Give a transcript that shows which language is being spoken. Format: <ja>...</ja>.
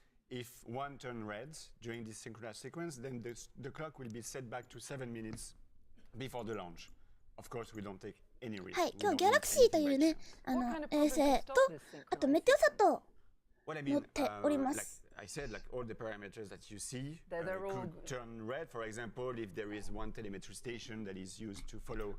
<en>If one turn red during this synchronous sequence, then the clock will be set back to 7 minutes before the launch. Of course, we don't take any risk.</en> <ja>はい、今日ギャラクシーというね、衛星と、あとメテオサット乗っております。</ja> <en>I said like all the parameters that you see They're all could turn red. For example, if there is one telemetry station that is used to follow</en>